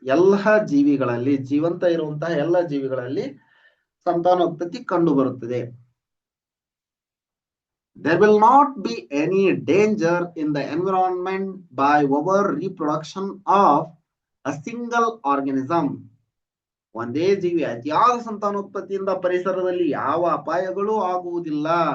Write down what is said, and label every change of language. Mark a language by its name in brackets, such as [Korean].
[Kannada] ಎಲ್ಲ ಜೀವಿಗಳಲ್ಲಿ, ಜೀವಂತ ಇರುವಂತಹ ಎಲ್ಲ ಜೀವಿಗಳಲ್ಲಿ ಸಂತಾನೋತ್ಪತ್ತಿ ಕಂಡು ಬರುತ್ತದೆ. [English] There will not be any danger in the environment by over reproduction of a single organism. [Kannada] ಒಂದೇ ಜೀವಿ ಅತಿಯಾದ ಸಂತಾನೋತ್ಪತ್ತಿಯಿಂದ ಪರಿಸರದಲ್ಲಿ ಯಾವ ಅಪಾಯಗಳು ಆಗುವುದಿಲ್ಲ.